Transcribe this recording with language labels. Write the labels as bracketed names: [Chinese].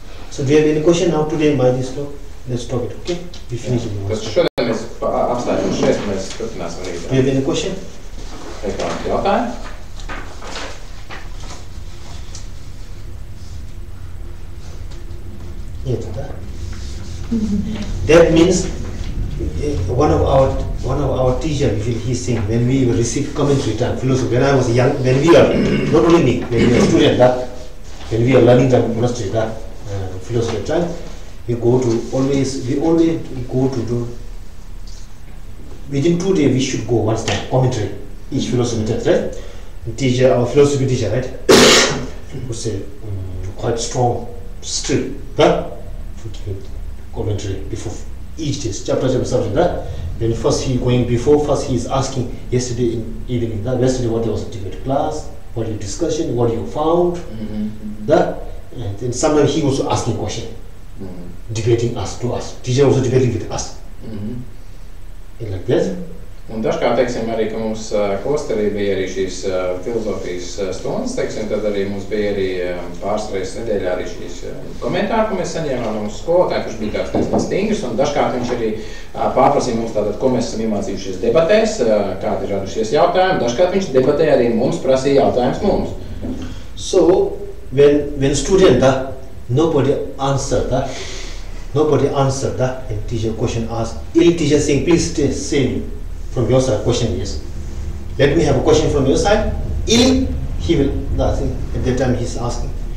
[English] So do you have any question now today by this talk? Let's talk it, okay? We finish it. [Latvian] Tas šodien mēs apstājam šeit, mēs turpināsim rīt. [English] Do you have any question? [Latvian] Vai kādi jautājumi? [English] That means one of our teacher, he's saying when we receive commentary time, philosophy. When I was young, when we are not only me, when we are student, when we are learning the monastery, philosophy time, we always go to do. Within 2 days, we should go once time commentary each philosophy text, right? Teacher, our philosophy teacher, right? Was quite strong, strict, for giving commentary before each day, chapter subject, right? Then first he is asking yesterday in evening, yesterday what was the debate class, what your discussion, what you found, and then sometimes he also asking question, debating us to us. Teacher also debating with us. Like that. [Latvian] Un dažkārt, teiksim, arī, ka mums klosterī bija arī šīs filozofijas stundas, teiksim, tad arī mums bija arī pāris reizes nedēļā arī šīs komentāri, ko mēs saņēmām no mūsu skolotāju, kurš bija tāds diezgan stingrs, un dažkārt viņš arī pārprasīja mums tātad, ko mēs esam iemācījušies debatēs, kādi ir radušies jautājumi, dažkārt viņš debatēja arī mums, prasīja jautājums mums. [English] So, when student, nobody answered, and teacher question asked, teacher saying, please say from your side question, yes. Let me have a question from your side. He will, at that time he's asking.